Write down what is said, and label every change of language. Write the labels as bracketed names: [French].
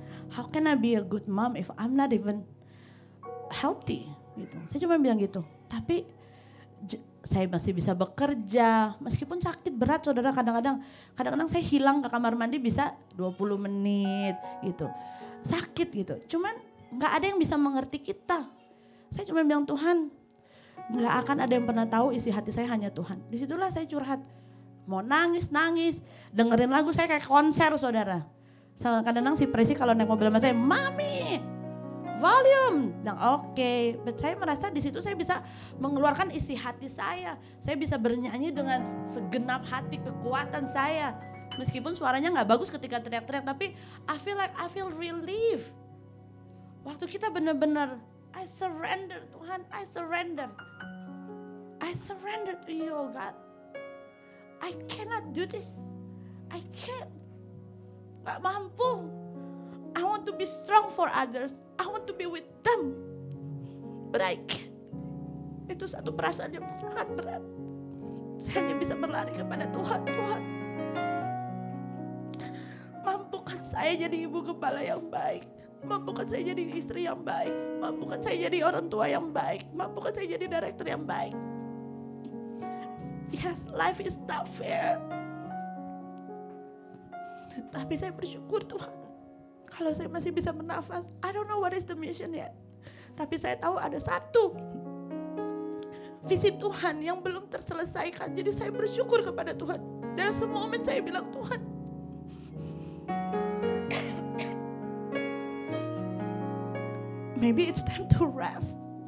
[English] How can I be a good mom if I'm not even healthy? [Indonesian] Gitu. Saya cuma bilang gitu. Tapi saya masih bisa bekerja, meskipun sakit berat saudara. Kadang-kadang saya hilang ke kamar mandi bisa 20 menit gitu. Sakit gitu. Cuman gak ada yang bisa mengerti kita. Saya cuma bilang, Tuhan, gak akan ada yang pernah tahu isi hati saya, hanya Tuhan. Disitulah saya curhat. Mau nangis, dengerin lagu saya kayak konser saudara. Kadang-kadang si Presi kalau naik mobil sama saya, Mami, volume. Bilang oke. But saya merasa di situ saya bisa mengeluarkan isi hati saya. Saya bisa bernyanyi dengan segenap hati, kekuatan saya. Meskipun suaranya gak bagus ketika teriak-teriak, tapi [English] I feel relief. [Indonesian] Waktu kita benar-benar, [English] I surrender Tuhan, I surrender to you, oh God. I cannot do this. I can't. [Indonesian] Gak mampu. [English] I want to be strong for others. I want to be with them. But I can't. [Indonesian] Itu satu perasaan yang sangat berat. Saya hanya bisa berlari kepada Tuhan. Tuhan, mampukan saya jadi ibu kepala yang baik. Mampukan saya jadi istri yang baik. Mampukan saya jadi orang tua yang baik. Mampukan saya jadi direktur yang baik. [English] Yes, life is not fair. [Indonesian] Tapi saya bersyukur Tuhan, kalau saya masih bisa bernafas. [English] I don't know what is the mission yet. [Indonesian] Tapi saya tahu ada satu visi Tuhan yang belum terselesaikan. Jadi saya bersyukur kepada Tuhan. [English] There's a moment [Indonesian] saya bilang, [English] Tuhan, maybe it's time to rest.